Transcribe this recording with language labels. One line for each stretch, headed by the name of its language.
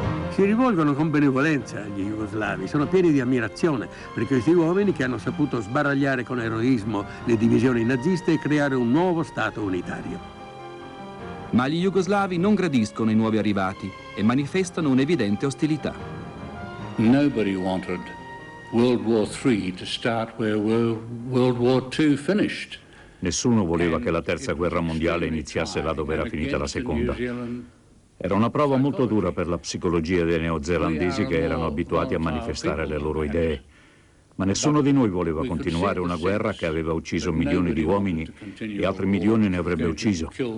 Italian: Si rivolgono con benevolenza agli jugoslavi, sono pieni di ammirazione per questi uomini che hanno saputo sbaragliare con eroismo le divisioni naziste e creare un nuovo Stato unitario. Ma gli jugoslavi non gradiscono i nuovi arrivati e manifestano un'evidente ostilità.
English: Nobody wanted World War III to start where World War II finished.
Italian: Nessuno voleva che la Terza Guerra Mondiale iniziasse là dove era finita la Seconda. Era una prova molto dura per la psicologia dei neozelandesi che erano abituati a manifestare le loro idee. Ma nessuno di noi voleva continuare una guerra che aveva ucciso milioni di uomini e altri milioni ne avrebbe ucciso.